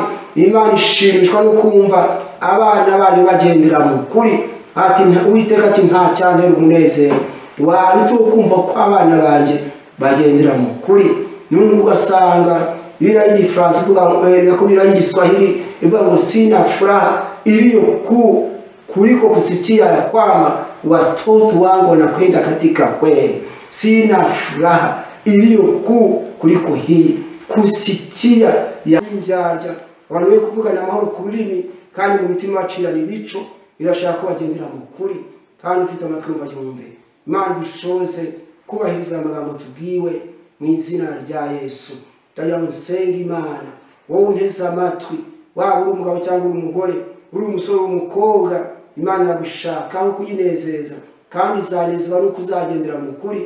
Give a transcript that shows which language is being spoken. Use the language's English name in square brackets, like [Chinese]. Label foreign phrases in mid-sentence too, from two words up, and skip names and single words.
[Kinyarwanda] Imana ishimishwa no kumva abana bayo bagendera mu kuri. Ati Uwiteka ati nta cyantera umunezero wari kumva ko abana banjye bagendera mu kuri. Nubwo ugasanga Biblia y'Igifaransa ivuga ko Biblia y'Igiswahili ivuga ngo [Swahili] sina furaha iliyo kuu kuliko kusikia ya kwamba watoto wangu wanakwenda katika kweli. Sina furaha iliyo kuu kuliko hii kusikia ya indyarya. [Kinyarwanda] Abantu be kuvugana amahoro ku rurimi kandi mu mitima bacirana ibico, irashaka ko bagendera mu kuri kandi ufite amatwi ngo yumve. Imana dushoze kubahiriza amagambo tubwiwe mu izina rya Yesu. Ndayamusenga Imana, wowe unteze amatwi, waba uri umugabo cyangwa uri umugore, uri umusore umukobwa, Imana iragushakaho kuyinezeza kandi izanezezwa no kuzagendera mu kuri.